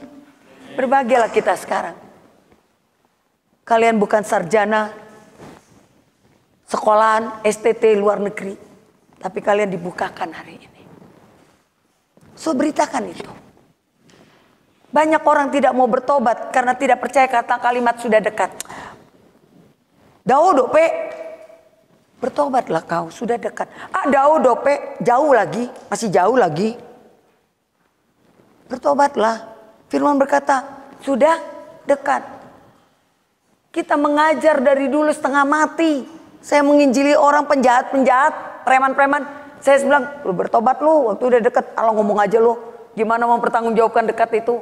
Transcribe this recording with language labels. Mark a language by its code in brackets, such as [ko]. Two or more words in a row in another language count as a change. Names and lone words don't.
[id] Berbahagialah kita sekarang. Kalian bukan sarjana sekolahan STT luar negeri, tapi kalian dibukakan hari ini. So beritakan itu. Banyak orang tidak mau bertobat karena tidak percaya kata kalimat sudah dekat. [bbc] Daudo pe, [id] bertobatlah kau, sudah dekat. [bbc] Daudo pe, [id] jauh lagi, masih jauh lagi. Bertobatlah. Firman berkata, sudah dekat. Kita mengajar dari dulu setengah mati. Saya menginjili orang penjahat-penjahat, preman-preman. Saya bilang, lu bertobat lu, waktu udah dekat. Allah ngomong aja lu, gimana mau pertanggungjawabkan dekat itu.